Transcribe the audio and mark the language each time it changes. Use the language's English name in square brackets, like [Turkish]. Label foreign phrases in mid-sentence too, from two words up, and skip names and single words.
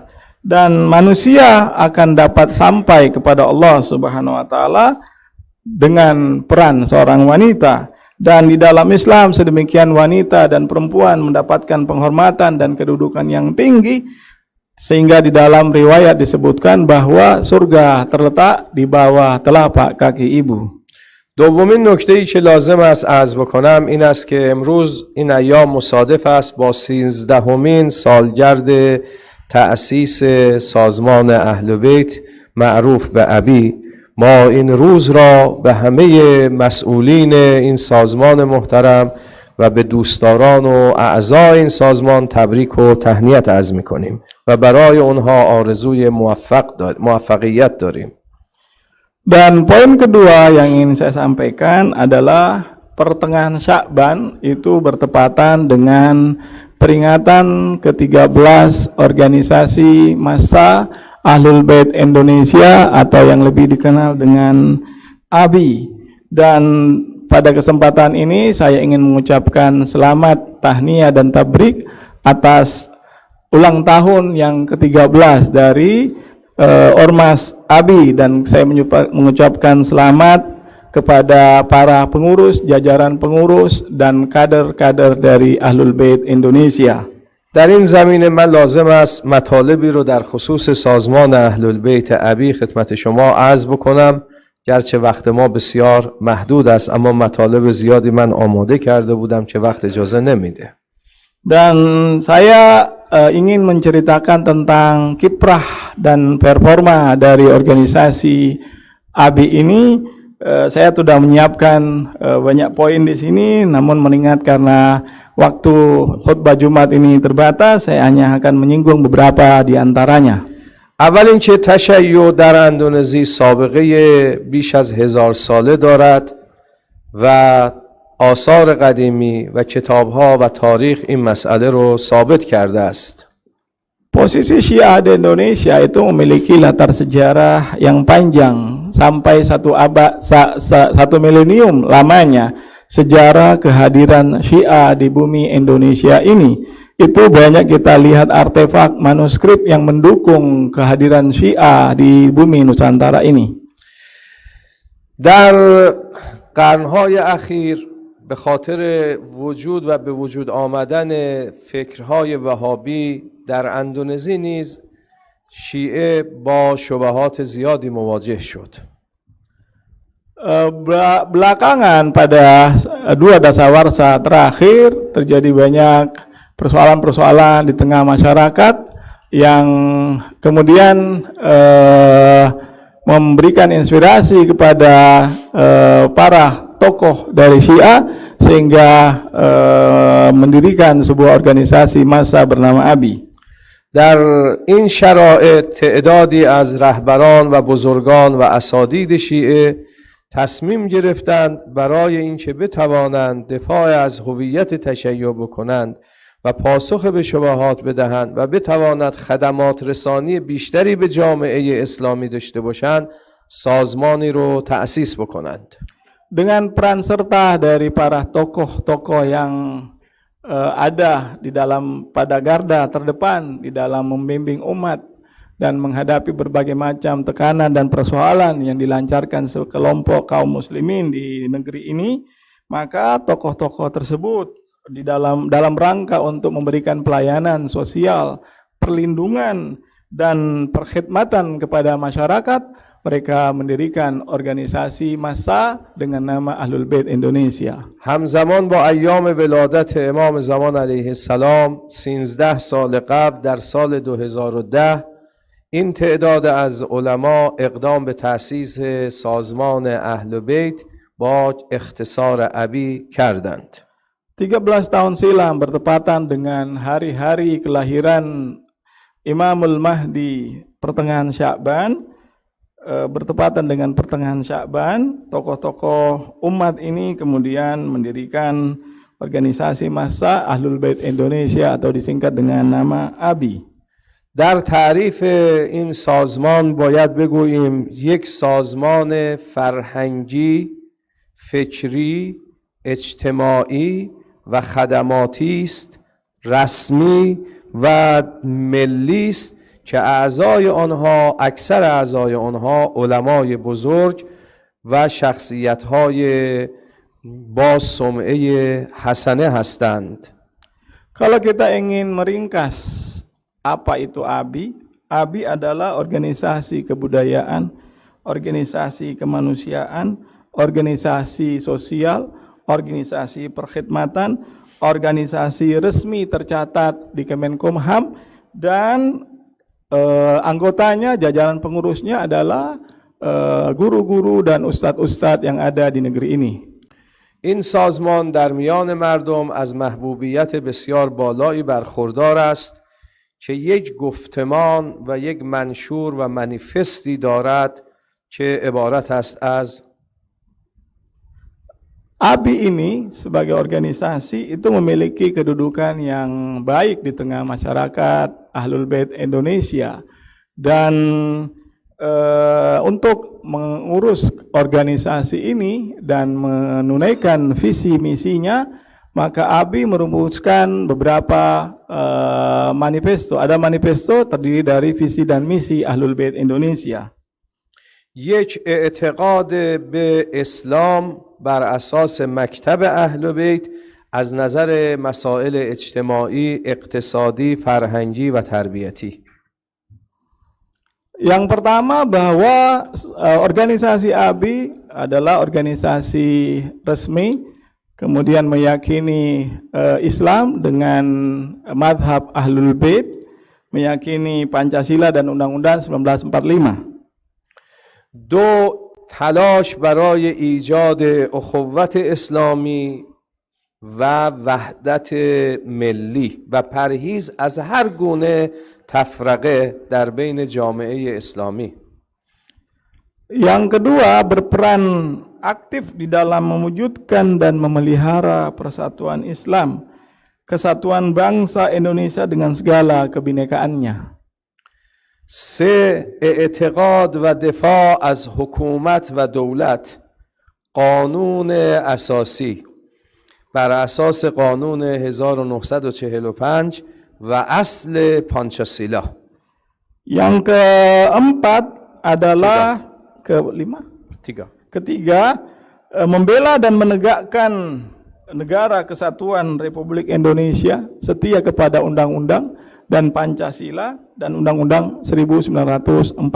[Indonesian] Dan manusia akan dapat sampai kepada Allah [Arabic] سبحانه وتعالى [Indonesian] dengan peran seorang wanita. Dan di dalam Islam sedemikian wanita dan perempuan mendapatkan penghormatan dan kedudukan yang tinggi, sehingga di dalam riwayat disebutkan bahwa surga terletak di bawah telapak kaki ibu. [Persian] دومین نکته‌ای که لازم است عرض بکنم این است که امروز این ایام مصادف است با 13مین سالگرد تأسیس سازمان اهل بیت معروف به ابی. ما این روز را به همه مسئولین این سازمان محترم و به دوستداران و اعضای این سازمان تبریک و تهنیت عرض می‌کنیم و برای اونها آرزوی موفقیت داریم. [Indonesian] Dan poin kedua yang ingin saya sampaikan adalah pertengahan Sya'ban itu bertepatan dengan peringatan ke-13 organisasi Massa Ahlul Bait Indonesia atau yang lebih dikenal dengan ABI. Dan pada kesempatan ini saya ingin mengucapkan selamat tahniah dan tabrik atas ulang tahun yang ke-13 dari Ormas ABI, dan saya mengucapkan selamat kepada para pengurus, jajaran pengurus dan kader-kader dari Ahlul Bait Indonesia. [Persian] در این زمینه من لازم است مطالبی رو در خصوص سازمان اهل‌البیت ابی خدمت شما عرض بکنم. گرچه وقت ما بسیار محدود است اما مطالب زیادی من آماده کرده بودم که وقت اجازه نمیده. [Indonesian] Dan saya ingin menceritakan tentang kiprah dan performa dari organisasi ABI ini. Saya sudah menyiapkan banyak poin di sini, namun mengingat karena waktu khutbah Jumat ini terbatas, saya hanya akan menyinggung beberapa di antaranya. [Persian] اول اینکه تشیع در اندونزی سابقه بیش از 1000 ساله دارد و آثار قدیمی و کتاب‌ها و تاریخ این مسئله رو ثابت کرده است. [Indonesian] Posisi Syiah di Indonesia itu memiliki latar sejarah yang panjang sampai satu milenium lamanya. Sejarah kehadiran Syiah di bumi Indonesia ini, itu banyak kita lihat artefak manuskrip yang mendukung kehadiran Syiah di bumi Nusantara ini. [Persian] در قرن‌های اخیر به خاطر وجود و به وجود آمدن فکرهای وهابی در اندونزی نیز شیعه با شبهات زیادی مواجه شد. [Indonesian] Belakangan pada 2 dasawarsa terakhir terjadi banyak persoalan-persoalan di tengah masyarakat yang kemudian memberikan inspirasi kepada para tokoh dari Syiah sehingga mendirikan sebuah organisasi massa bernama ABI. [Persian] در این شرایط تعدادی از رهبران و بزرگان و اساتید شیعه تصمیم گرفتند برای اینکه بتوانند دفاع از هویت تشیع بکنند و پاسخ به شبهات بدهند و بتواند خدمات رسانی بیشتری به جامعه اسلامی داشته باشند، سازمانی رو تأسیس بکنند. [Indonesian] Dengan peran serta dari para tokoh-tokoh yang ada di dalam pada garda terdepan di dalam membimbing umat dan menghadapi berbagai macam tekanan dan persoalan yang dilancarkan sekelompok kaum muslimin di negeri ini, maka tokoh-tokoh tersebut di dalam rangka untuk memberikan pelayanan sosial, perlindungan dan perkhidmatan kepada masyarakat, mereka mendirikan organisasi massa dengan nama Ahlul Bait Indonesia. [Persian] همزمان با ایام ولادت امام زمان [Arabic] علیه السلام [Persian] 13 سال قبل در سال 2010 این تعداد از علما اقدام به تأسیس سازمان اهل بیت با اختصار ابی کردند. [Indonesian] 13 tahun silam bertepatan dengan hari-hari kelahiran Imamul Mahdi pertengahan Sya'ban, bertepatan dengan pertengahan Sya'ban, tokoh-tokoh umat ini kemudian mendirikan organisasi massa Ahlul Bait Indonesia atau disingkat dengan nama ABI. [Persian] در تعریف این سازمان باید بگوییم یک سازمان فرهنگی، فکری، اجتماعی و خدماتی است، رسمی و ملی است که اکثر اعضای آنها علمای بزرگ و شخصیت‌های با سمعه حسنه هستند. [Indonesian] Kalau kita ingin meringkas apa itu ABI? ABI adalah organisasi kebudayaan, organisasi kemanusiaan, organisasi sosial, organisasi perkhidmatan, organisasi resmi tercatat di Kemenkumham, dan anggotanya, jajaran pengurusnya adalah guru-guru dan ustadz-ustadz yang ada di negeri ini. [Persian] این سازمان در میان مردم از محبوبیت بسیار بالایی برخوردار است که یک گفتمان و یک منشور و منیفستی دارد که عبارت است از [Indonesian] ABI ini sebagai organisasi itu memiliki kedudukan yang baik di tengah masyarakat Ahlul Bait Indonesia, dan untuk mengurus organisasi ini dan menunaikan visi misinya, maka ABI merumuskan beberapa manifesto. Ada manifesto terdiri dari visi dan misi Ahlul Bait Indonesia. [Persian] یک اعتقاد به اسلام بر اساس مکتب اهل بیت از نظر مسائل اجتماعی، اقتصادی، فرهنگی و تربیتی. [Indonesian] Yang pertama bahwa organisasi ABI adalah organisasi resmi, kemudian meyakini Islam dengan madhab Ahlul Bait, meyakini Pancasila dan Undang-Undang 1945. [Persian] دو، تلاش برای ایجاد اخوت اسلامی و وحدت ملی و پرهیز از هر گونه تفرقه در بین جامعه اسلامی. [Indonesian] Yang kedua, berperan aktif di dalam mewujudkan dan memelihara persatuan Islam, kesatuan bangsa Indonesia dengan segala kebinekaannya. [Persian] سه، اعتقاد و دفاع از حکومت و دولت قانون اساسی بر اساس قانون 1945 و اصل پانچاسیلا. [Indonesian] Yang keempat adalah ketiga, membela dan menegakkan negara kesatuan Republik Indonesia setia kepada undang-undang dan Pancasila dan Undang-Undang 1945.